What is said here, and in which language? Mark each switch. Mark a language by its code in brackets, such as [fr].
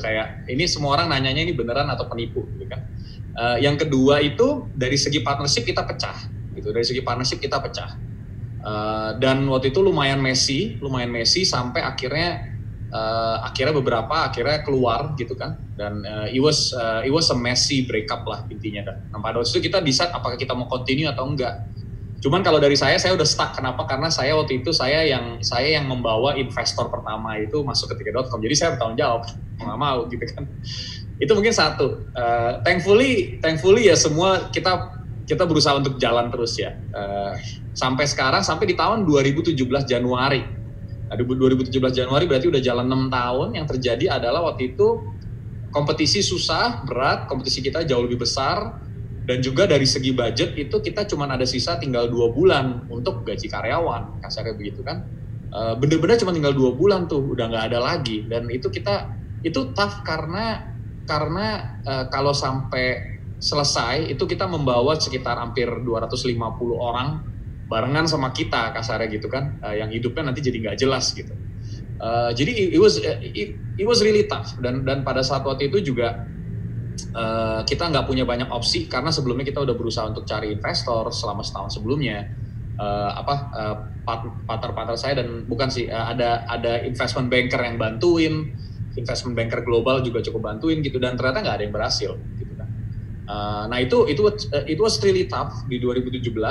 [id] Kayak ini semua orang nanyanya ini beneran atau penipu gitu kan. Yang kedua itu dari segi partnership kita pecah gitu. Dari segi partnership kita pecah. Dan waktu itu lumayan messy sampai akhirnya beberapa keluar gitu kan. [en] Dan it was a messy breakup [id] lah intinya dah. Nah, pada waktu itu kita decide apakah kita mau [en] continue [id] atau enggak. Cuman kalau dari saya udah stuck. Kenapa? Karena saya waktu itu saya yang membawa investor pertama itu masuk ke tiket.com. Jadi saya bertanggung jawab, nggak mau gitu kan. Itu mungkin satu. [en] Thankfully [id] ya semua kita berusaha untuk jalan terus ya. Sampai sekarang, sampai di tahun 2017 Januari. Nah, 2017 Januari berarti udah jalan 6 tahun. Yang terjadi adalah waktu itu kompetisi susah, berat, kompetisi kita jauh lebih besar. Dan juga dari segi budget itu kita cuma ada sisa tinggal 2 bulan untuk gaji karyawan, kasarnya begitu kan. Bener-bener cuma tinggal 2 bulan tuh, udah nggak ada lagi. Dan itu [en] tough [id] karena kalau sampai selesai itu kita membawa sekitar hampir 250 orang barengan sama kita, kasarnya gitu kan, yang hidupnya nanti jadi nggak jelas gitu. [en] Jadi it was really tough. [id] Dan pada saat waktu itu juga kita nggak punya banyak opsi karena sebelumnya kita udah berusaha untuk cari investor selama setahun sebelumnya. Partner saya dan bukan sih, ada [en] investment banker [id] yang bantuin, investment banker global juga cukup bantuin gitu, dan ternyata nggak ada yang berhasil gitu kan. [en] Nah it was really tough [id] di 2017.